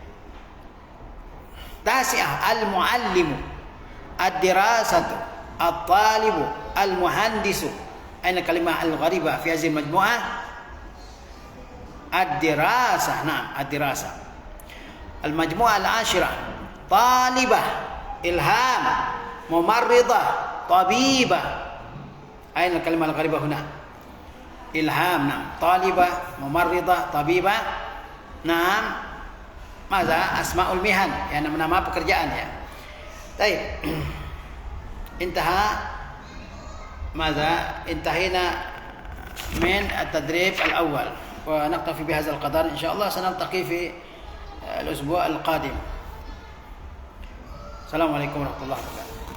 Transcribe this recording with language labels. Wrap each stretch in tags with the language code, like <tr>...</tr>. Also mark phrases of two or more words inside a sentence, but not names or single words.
<ar>تاسعة المعلم، الدراسة، الطالب، المهندس. أين كلمة الغريبة في هذه المجموعة? الدراسة. نعم، الدراسة. المجموعة العاشرة، طالبة, إلهام، ممرضة، طبيبة. أين كلمة الغريبة هنا? Ilham. نعم، طالبة، ممرضة، طبيبة. Naam. ماذا أسماء المهن,</ar> <id>ya, nama-nama pekerjaan ya. Baik.</id> <ar>انتهينا من التدريب الأول ونكتفي بهذا القدر إن شاء الله. سنلتقي في الأسبوع القادم. السلام عليكم ورحمة الله وبركاته.</ar>